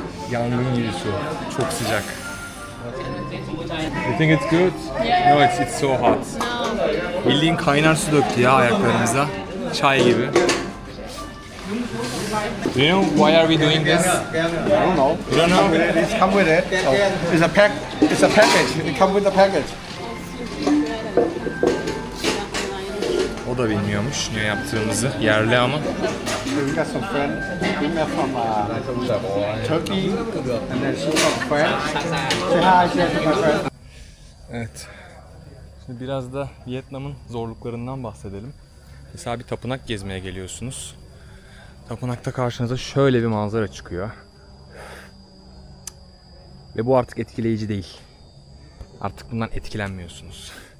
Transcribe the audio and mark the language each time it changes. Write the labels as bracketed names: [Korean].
[Turkish] Yangın gibi su. Çok sıcak. [English] You think it's good? Yeah. No, it's so hot. [Turkish] Bildiğin kaynar su döktü ya ayaklarımıza. Çay gibi. [English] Do you know why are we doing this? I don't know. You don't know? It's come with it. So it's a package. It comes with the package. [Turkish] O da bilmiyormuş niye yaptığımızı. Yerli ama. [English] We got some friends. We met from Turkey, and then she's from France. Say hi, to my friend. [Turkish] Evet. Şimdi biraz da Vietnam'ın zorluklarından bahsedelim. Mesela bir tapınak gezmeye geliyorsunuz. Tapınakta karşınıza şöyle bir manzara çıkıyor. Ve bu artık etkileyici değil. Artık bundan etkilenmiyorsunuz.